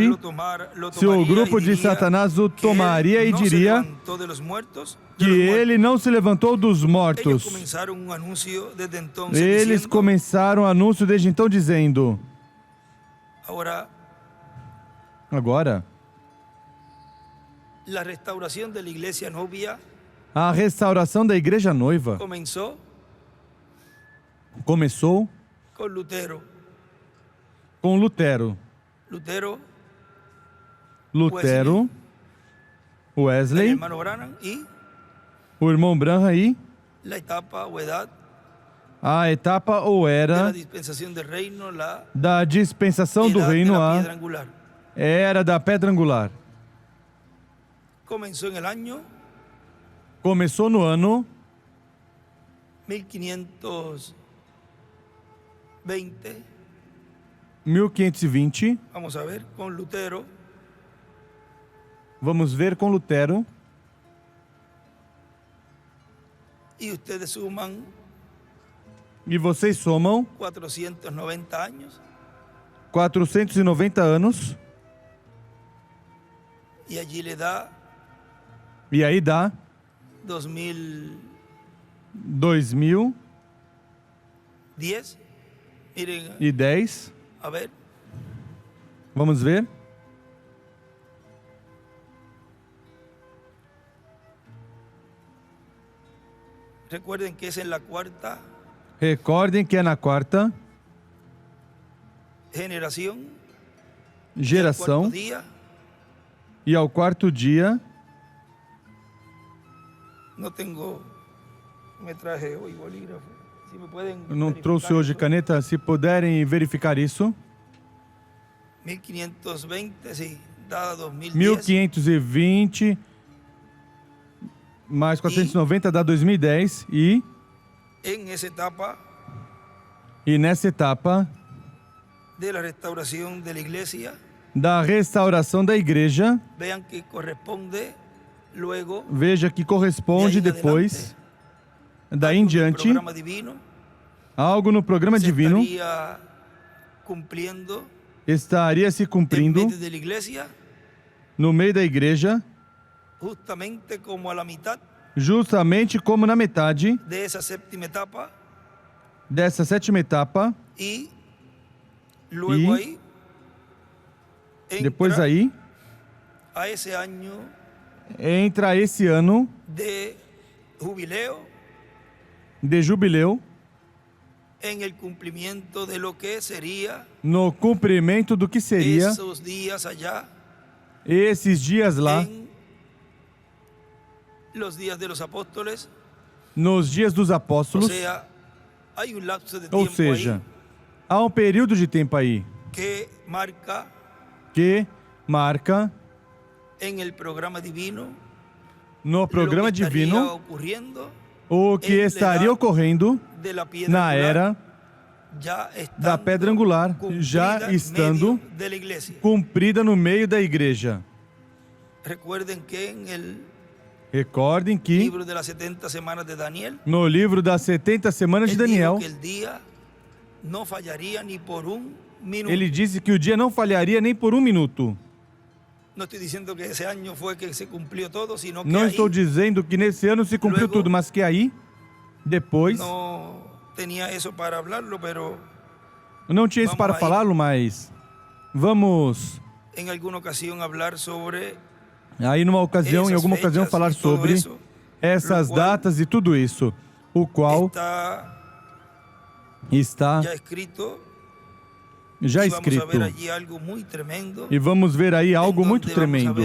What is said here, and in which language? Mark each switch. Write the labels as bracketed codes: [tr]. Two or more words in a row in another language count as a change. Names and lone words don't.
[pt] Se o grupo de Satanás o tomaria e diria que ele não se levantou dos mortos. Eles começaram o anúncio desde então dizendo: Agora, [es] la restauración de la iglesia novia [pt] a restauração da igreja noiva começou [es] con Lutero. [pt] com Lutero. [es] Lutero, el Wesley, hermano Branham y [pt] o irmão Branham e [es] la etapa o edad [pt] a etapa ou [es] de la [pt] era [es] dispensación del reino, la [pt] da dispensação do [es] edad de [pt] reino, [es] la [pt] a [es] piedra angular. [pt] era da pedra angular. [es] Comenzó en el año [pt] Começou no ano 1520. 1520. [es] Vamos a ver, con Lutero. [pt] Vamos ver com Lutero. [es] Y ustedes suman [pt] E vocês somam [es] 490 años. [pt] 490 anos. [es] Y allí le da [pt] E aí dá 2010. [es] Miren, 2010. a ver, [pt] Vamos ver. [es] recuerden que es en la cuarta [pt] Recordem que é na quarta [es] generación, [pt] geração [es] cuarto día. [pt] e ao quarto dia. [es] No tengo, me traje hoy bolígrafo. Si me pueden [pt] Eu não [es] verificar [pt] trouxe hoje [es] eso. [pt] caneta. Se puderem verificar isso. [es] 1520, sí, dada 2010. [pt] 1520 mais 490 dá 2010. E [es] En esa etapa [pt] nessa etapa [es] de la restauración de la iglesia, [pt] da restauração da igreja, [es] vean que corresponde luego [pt] veja que corresponde [es] de ahí en [pt] depois, [es] adelante, [pt] daí em [es] algo del [pt] diante, [es] programa divino, [pt] algo no programa [es] se [pt] divino [es] estaría cumpliendo [pt] estaria se [es] en [pt] cumprindo [es] medio de la iglesia, [pt] no meio da igreja, [es] justamente como a la mitad [pt] justamente como na metade [es] de esa séptima etapa, [pt] dessa sétima etapa. [es] y luego Y ahí [pt] Depois [es] entra [pt] aí [es] a ese año [pt] entra esse ano [es] de jubileo [pt] de jubileu, [es] en el cumplimiento de lo que sería [pt] no cumprimento do que seria [es] esos días allá [pt] esses dias lá, [es] en los días de los apóstoles. [pt] nos dias dos O apóstolos. [es] sea, hay un lapso de [pt] Ou [es] tiempo [pt] seja, [es] ahí [pt] há um período de tempo aí [es] que marca [pt] que marca [es] en el programa divino [pt] no programa [es] lo que estaría [pt] divino [es] ocurriendo [pt] o que [es] en la [pt] estaria [es] edad [pt] ocorrendo [es] de la piedra [pt] na [es] angular, [pt] era [es] ya estando [pt] da pedra angular, [es] cumplida [pt] já [es] en [pt] estando [es] medio de la iglesia. [pt] cumprida no meio da igreja. [es] Recuerden que en el [pt] Recordem que [es] libro de las 70 semanas de Daniel, [pt] no livro das 70 semanas de [es] él dijo [pt] Daniel, [es] que el día no fallaría ni por un minuto. [pt] ele disse que o dia não falharia nem por um minuto. [es] No estoy diciendo que ese año fue que se cumplió todo, sino que [pt] Não [es] ahí [pt] estou dizendo que nesse ano se cumpriu [es] Luego- [pt] tudo, mas que aí, depois, [es] no tenía eso para hablarlo, pero [pt] não tinha isso [es] Vamos [pt] para aí. falá-lo, mas vamos [es] en alguna ocasión hablar sobre [pt] aí numa ocasião, em Essas alguma ocasião, [es] fechas [pt] falar e tudo sobre isso, essas [es] lo qual [pt] datas e tudo isso, o qual [es] está [pt] está [es] ya escrito. [pt] já [es] Y vamos a [pt] escrito. [es] ver allí algo muy tremendo, [pt] E vamos ver aí algo [es] en [pt] muito [es] donde vamos a ver